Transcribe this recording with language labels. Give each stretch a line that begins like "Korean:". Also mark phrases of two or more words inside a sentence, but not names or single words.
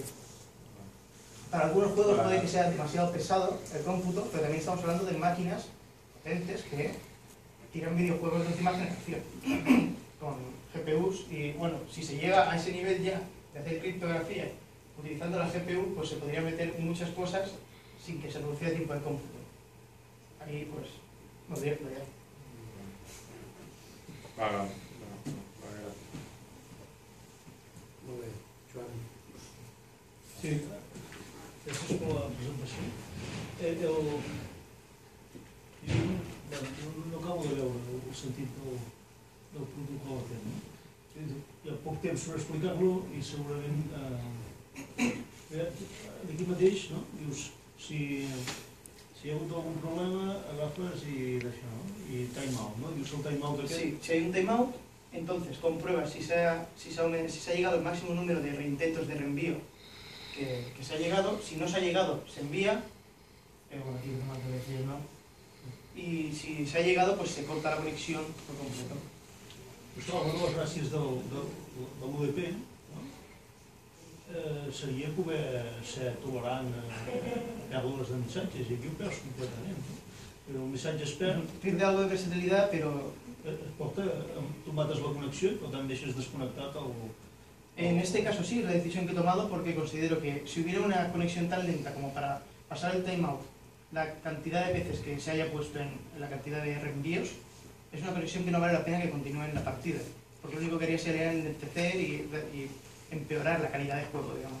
Spanish: Para algunos juegos puede que sea demasiado pesado el cómputo, pero también estamos hablando de máquinas potentes que tiran videojuegos de última generación con GPUs y bueno, si se llega a ese nivel ya de hacer criptografía utilizando la GPU, pues se podría meter muchas cosas sin que se reduciera el tiempo de cómputo. Ahí pues no podría explorar. Vale.
Catalan: Molt bé, Joan. Sí, gràcies per la presentació. no acabo de veure el sentit del protocol aquest, no? Hi ha poc temps per explicar-lo i segurament aquí mateix, no? Dius, si hi ha hagut algun problema, agafes i d'això, no? I timeout, ¿no? Dius el timeout aquest.
Spanish: Sí, si hay un timeout, entonces compruebas si se ha llegado el máximo número de reintentos de reenvío que se ha llegado. Si no se ha llegado, se envía. Bueno, aquí tengo que decir, ¿no? Y si se ha llegado, pues se corta la conexión por completo.
Catalan: Això, una de les gràcies de l'UDP, no? Seria poder ser tolerant a pèrdues de missatges, i aquí ho perds completament, no? Però el missatge es perd...
Spanish: Pierde algo de versatilidad, pero...
Catalan: Es porta, tu mates la connexió i per tant deixes desconnectat el...
Spanish: En este caso sí, es la decisión que he tomado porque considero que si hubiera una conexión tan lenta como para pasar el timeout, la cantidad de veces que se haya puesto en la cantidad de reenvíos, es una conexión que no vale la pena que continúe en la partida, porque lo único que haría sería enlentecer y empeorar la calidad de juego, digamos.